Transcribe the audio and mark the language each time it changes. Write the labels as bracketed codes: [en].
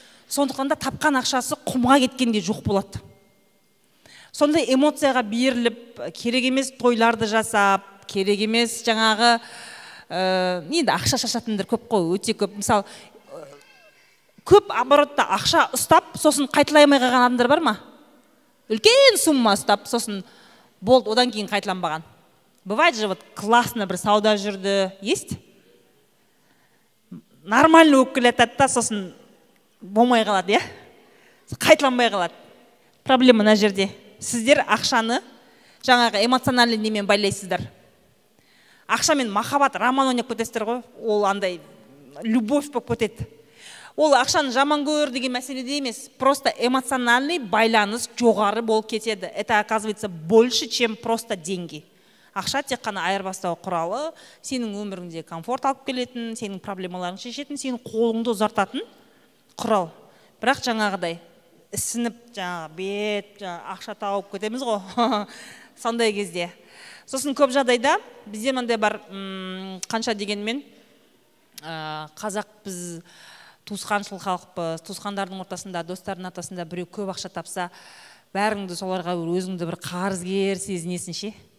[kk] Сондықтан да тапқан ақшасы құмға кеткенде жоқ болады. Сондай эмоцияға беріліп, керек емес тойларды жасап, керек емес жаңағы енді ақша шашатындар көп қой, өте көп. Мысалы, көп оборотта ақша ұстап, сосын қайталай алмай қалған адамдар бар ма? Үлкен сумма ұстап, сосын болды, одан кейін қайталанбаған. [ru] Бывает же, вот классно [kk] бір сауда жүрді, [ru] есть? [kk] Нормально болып келе жатады да, сосын болмай қалады, иә? Қайталанбай қалады. Проблема мына жерде. Сіздер ақшаны жаңағы эмоциональный немен байлайсыздар. Ақшамен махаббат, роман ойнап кетесіздер ғой, ол андай любовь болып кетеді. Ол ақшаны жаман көр деген мәселеде емес, [ru] просто эмоциональный [kk] байланыс жоғары болып кетеді. [ru] Это оказывается больше, чем просто деньги. [kk] Ақша тек қана айырбастау құралы, сенің өміріңде комфорт алып келетін, сенің проблемаларың шешетін, сенің қолыңды ұзартатын құрал. Бірақ жаңағыдай ісініп, бет, ақша тауып кетеміз ғой, сондай кезде. Сосын көп жағдайда бізде мынандай бар, қанша дегенмен қазақ біз туысқаншыл халықпыз, туысқандардың ортасында, достардың ортасында біреу көп ақша тапса, бәріңді соларға өзіңді бір қарызгер сезінесің ше.